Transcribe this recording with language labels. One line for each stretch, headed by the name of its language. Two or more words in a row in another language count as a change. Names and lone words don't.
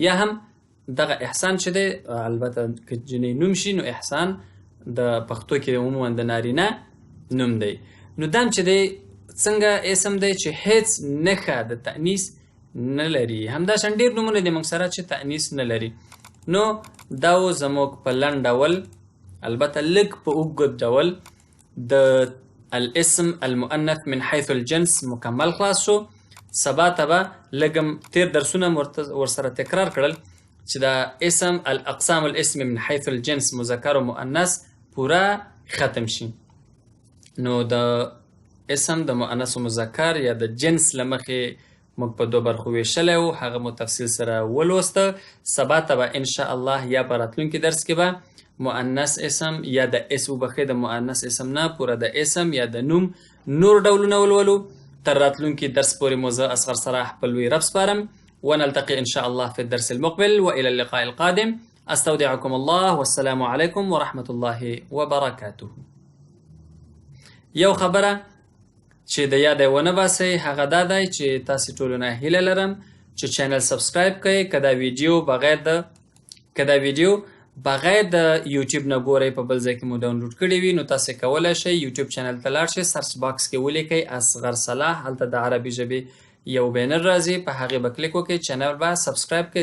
Pashto: یا هم دغه احسان چې دی البته که جنۍ نوم شي نو احسان د پښتو کې عموما د نارینه نوم دی. نو دام چې دی څنګه اسم دی چې هیڅ نښه د تأنیث نه لري همداشان ډېر نومونه دي موږ سره چې تأنیث نه لري. نو دا و زموږ په لنډ ډول البته لږ په اوږد ډول د
Arabic: الاسم المؤنث من حيث الجنس
Pashto: مکمل خلاص شو. سبا ته به لږم تیر درسونه ورسره تکرار کړل چې دا اسم
Arabic: الاقسام الاسم من حيث الجنس مذکر و مؤنث
Pashto: پورا ختم شي. نو د اسم د مؤنث و مذکر یا د جنس له مخې موږ په دوه برخو ویشلی وو، هغه مو تفصیل سره ولوسته. سبا ته به انشاءالله یا په راتلونکي درس کې به مؤنث اسم یا د اسم بخې د مؤنث اسم نه پوره د اسم یا د نوم نور ډولونه ولولو. تر راتلونکي درس پورې مو زه اصغر صلاح په لوی رب سپارم.
Arabic: ونلتقي إن شاء الله في الدرس المقبل وإلى اللقاء القادم. أستودعكم الله والسلام عليكم ورحمة الله وبركاته.
Pashto: یو خبره چې د یاده ونه باسئ هغه دا دی چې تاسې ټولو نه هیله لرم چې
English: channel subscribe
Pashto: کړئ. که دا ویډیو بغیر د یوټیوب نه ګورئ په بل ځای کې مو ډاونلوډ کړی وي نو تاسې کولی شئ یوټیوب چینل ته لاړ شئ،
English: search box
Pashto: کې ولیکئ اصغر صلاح، هلته د عربي ژبې یو بینر راځي، په هغې به کلیک وکړئ، چینل به سبسکرایب کړئ.